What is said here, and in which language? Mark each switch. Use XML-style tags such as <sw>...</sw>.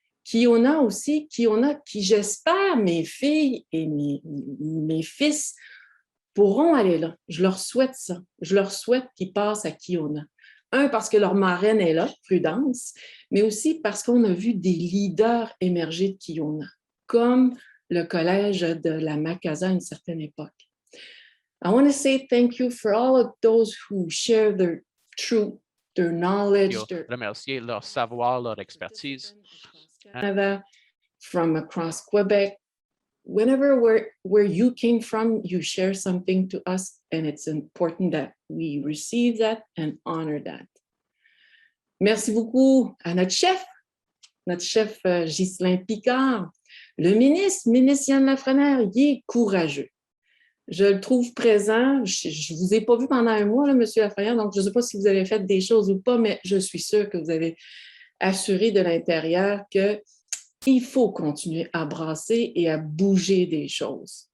<fr>Kiona aussi, Kiona qui, j'espère, mes filles et mes fils pourront aller là. Je leur souhaite ça. Je leur souhaite qu'ils passent à Kiona. Un, parce que leur marraine est là, Prudence, mais aussi parce qu'on a vu des leaders émerger de Kiona, comme le collège de la Macasa à une certaine époque.</fr> <en>I want to say thank you for all of those who share their truth, their knowledge,</en> <fr>remercier leur savoir, leur expertise.</fr> <en>Canada, from across Quebec. Whenever where you came from, you share something to us, and it's important that we receive that and honor that.</en> <fr>Merci beaucoup à notre chef Ghislain Picard, le ministre Yann Lafrenière, il est courageux. Je le trouve présent. Je ne vous ai pas vu pendant un mois, là, M. Lafrenière, donc je ne sais pas si vous avez fait des choses ou pas, mais je suis sûre que vous avez assuré de l'intérieur qu'il faut continuer à brasser et à bouger des choses.</fr>